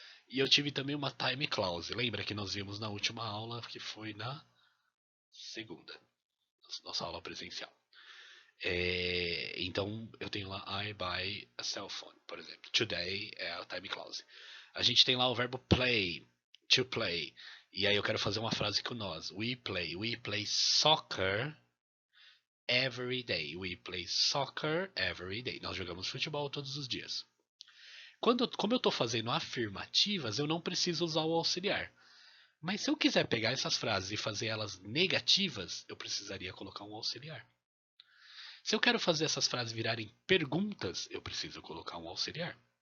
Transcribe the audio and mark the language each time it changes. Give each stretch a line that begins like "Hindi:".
Portuguese: E eu tive também uma
English: time clause.
Portuguese: Lembra que nós vimos na última aula, que foi na segunda, nossa aula presencial. Então eu tenho lá
English: I buy a cell phone,
Portuguese: por exemplo. Today é a
English: time clause.
Portuguese: A gente tem lá o verbo
English: play, to play.
Portuguese: E aí eu quero fazer uma frase com nós.
English: We play soccer every day. We play soccer every day.
Portuguese: Nós jogamos futebol todos os dias. Como eu estou fazendo afirmativas, eu não preciso usar o auxiliar. Mas se eu quiser pegar essas frases e fazer elas negativas, eu precisaria colocar um auxiliar. Se eu quero fazer essas frases virarem perguntas, eu preciso colocar um auxiliar.